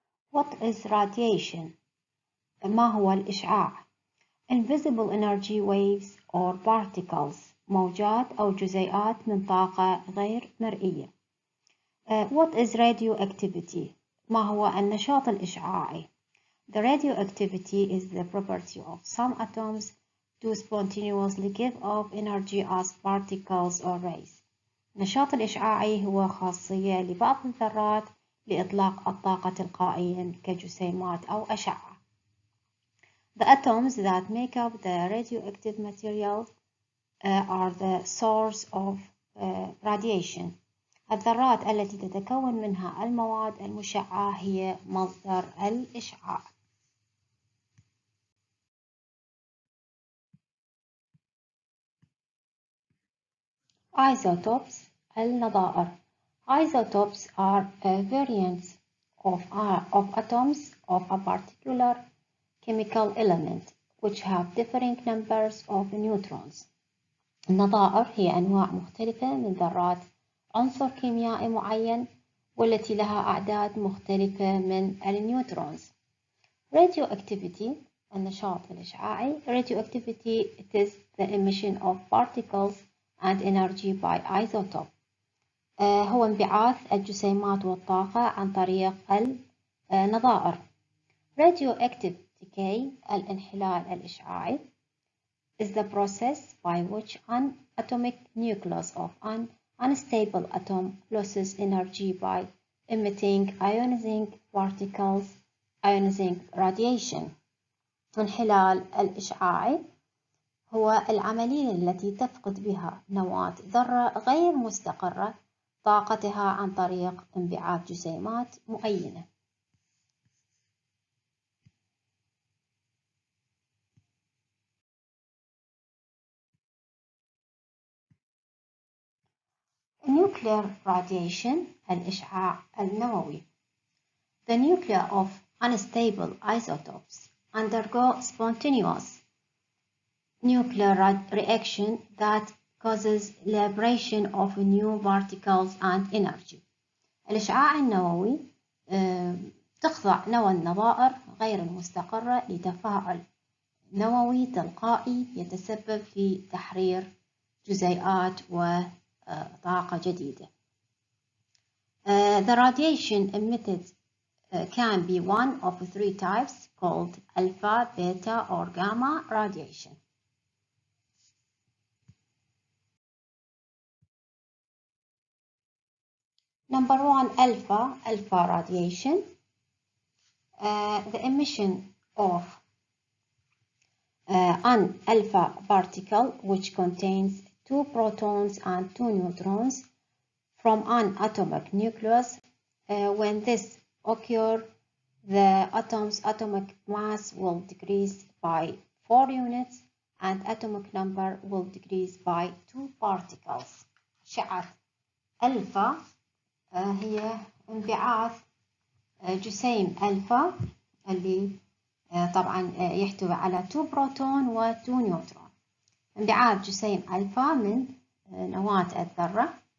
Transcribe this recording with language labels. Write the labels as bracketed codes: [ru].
[en] What is radiation? [ar] ما هو الإشعاع؟ [en] Invisible energy waves or particles، [ar] موجات أو جزيئات من طاقة غير مرئية. [en] What is radioactivity؟ [ar] ما هو النشاط الإشعاعي؟ [en] The radioactivity is the property of some atoms to spontaneously give off energy as particles or rays. [ar] النشاط الإشعاعي هو خاصية لبعض الذرات لإطلاق الطاقة تلقائيا كجسيمات أو أشعة. [en] The atoms that make up the radioactive material are the source of radiation. [ar] الذرات التي تتكون منها المواد المشعة هي مصدر الإشعاع. [en] Isotopes النظائر. Isotopes are variants of atoms of a particular chemical element which have differing numbers of neutrons. [ar] النظائر هي أنواع مختلفة من ذرات عنصر كيميائي معين والتي لها أعداد مختلفة من النيوترونز. Radioactivity النشاط الإشعاعي. [en] Radioactivity it is the emission of particles and energy by isotope. [ar] هو انبعاث الجسيمات والطاقة عن طريق النظائر. [en] Radioactive decay [ar] الانحلال الإشعاعي [en] is the process by which an atomic nucleus of an unstable atom loses energy by emitting ionizing particles, ionizing radiation. [ar] انحلال الإشعاعي هو العملية التي تفقد بها نواة ذرة غير مستقرة طاقتها عن طريق انبعاث جسيمات معينة. [en] Nuclear radiation [ar] الإشعاع النووي. [en] The nuclei of unstable isotopes undergo spontaneous nuclear reaction that causes liberation of new particles and energy. [ar] الإشعاع النووي تخضع نوى النظائر غير المستقرة لتفاعل نووي تلقائي يتسبب في تحرير جزيئات وطاقة جديدة. [en] The radiation emitted can be one of three types called alpha, beta, or gamma radiation. Number one, alpha radiation. The emission of an alpha particle which contains two protons and two neutrons from an atomic nucleus. When this occurs, the atom's atomic mass will decrease by 4 units and atomic number will decrease by 2 particles. [ar] أشعة ألفا هي انبعاث جسيم ألفا اللي طبعا يحتوي على 2 بروتون و 2 نيوترون. انبعاث جسيم ألفا من نواة الذرة.